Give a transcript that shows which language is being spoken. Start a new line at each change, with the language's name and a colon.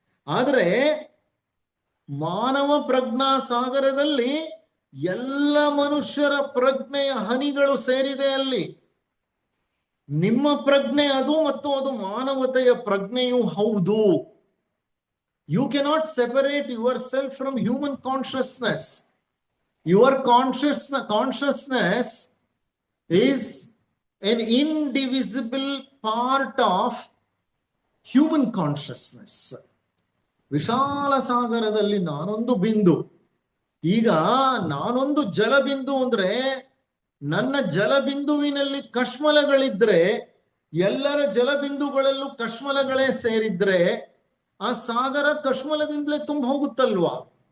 Kannada: ಆದ್ರೆ ಮಾನವ ಪ್ರಜ್ಞಾ ಸಾಗರದಲ್ಲಿ ಎಲ್ಲ ಮನುಷ್ಯರ ಪ್ರಜ್ಞೆಯ ಹನಿಗಳು ಸೇರಿದೆ ಅಲ್ಲಿ. ನಿಮ್ಮ ಪ್ರಜ್ಞೆ ಅದು, ಮತ್ತು ಅದು ಮಾನವತೆಯ ಪ್ರಜ್ಞೆಯೂ ಹೌದು.
English: You cannot separate yourself from human consciousness. Your consciousness is an indivisible part of human consciousness.
Kannada: ವಿಶಾಲ ಸಾಗರದಲ್ಲಿ ನಾನೊಂದು ಬಿಂದು. ಈಗ ನಾನೊಂದು ಜಲಬಿಂದು ಅಂದ್ರೆ, ನನ್ನ ಜಲಬಿಂದುವಿನಲ್ಲಿ ಕಶ್ಮಲಗಳಿದ್ರೆ, ಎಲ್ಲರ ಜಲಬಿಂದುಗಳಲ್ಲೂ ಕಶ್ಮಲಗಳೇ ಸೇರಿದ್ರೆ ಆ ಸಾಗರ ಕಶ್ಮಲದಿಂದಲೇ ತುಂಬ ಹೋಗುತ್ತಲ್ವಾ.